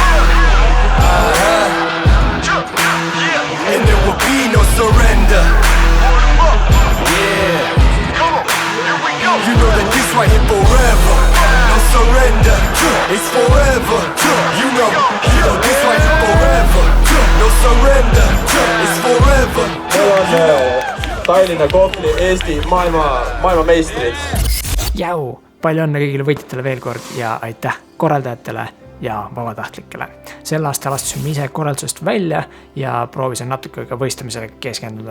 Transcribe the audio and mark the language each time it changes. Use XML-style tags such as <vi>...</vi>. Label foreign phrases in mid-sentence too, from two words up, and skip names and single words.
<en>And there will be no surrender. Yeah. Come on, here we go. You know that this right here forever. No surrender. It's forever. You know this right here forever. No surrender. It's forever.</en> <et>Tallinna Kopli Eesti maailmameistrid. Jau, palju õnne kõigile võitjatele veel kord ja aitäh korraldajatele ja vabatahtlikele. Sel aastal astusime ise korraldusest välja ja proovisin natuke ka võistlemisele keskenduda.</et>